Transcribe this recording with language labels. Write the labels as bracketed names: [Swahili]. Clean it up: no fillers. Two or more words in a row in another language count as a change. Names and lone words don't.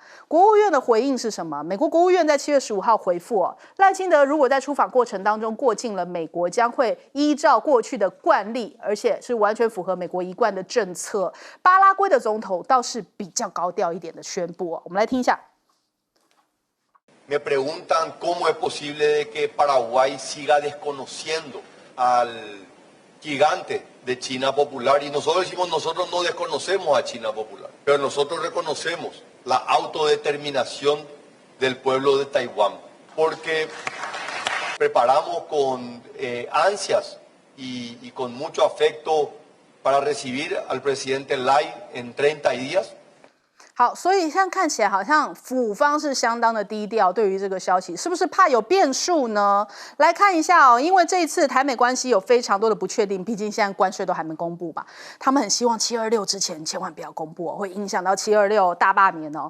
[Chinese] 国务院的回应是什么？美国国务院在7月15号回复哦，赖清德如果在出访过程当中过境了美国，将会依照过去的惯例，而且是完全符合美国一贯的政策。巴拉圭的总统倒是比较高调一点的宣布哦，我们来听一下。 [Spanish] Me preguntan cómo es posible de que Paraguay siga desconociendo al gigante de China Popular. Y nosotros decimos, nosotros no desconocemos a China Popular, pero nosotros reconocemos la autodeterminación del pueblo de Taiwán, porque preparamos con ansias y con mucho afecto para recibir al presidente Lai en 30 días. [Chinese] 好，所以现在看起来好像府方是相当的低调，对于这个消息是不是怕有变数呢？来看一下哦，因为这一次台美关系有非常多的不确定，毕竟现在关税都还没公布嘛，他们很希望726之前千万不要公布哦，会影响到726大罢免哦。